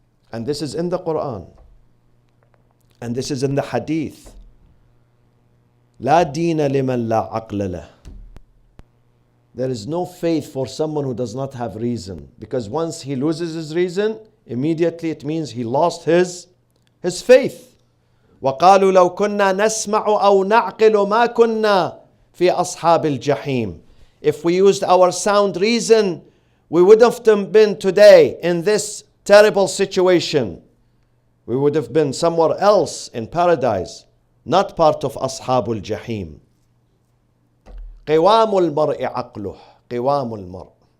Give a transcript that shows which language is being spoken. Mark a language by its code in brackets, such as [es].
[en] And this is in the Quran. And this is in the Hadith. [ar] لا دين لمن لا عقل له. [en] There is no faith for someone who does not have reason. Because once he loses his reason, immediately it means he lost his faith. [ar] وقالوا لو كنا نسمع أو نعقل ما كنا في أصحاب الجحيم. [en] If we used our sound reason, we would have been today in this terrible situation. We would have been somewhere else in paradise, not part of [ar] أصحاب الجحيم. قوام المرء عقله. قوام المرء.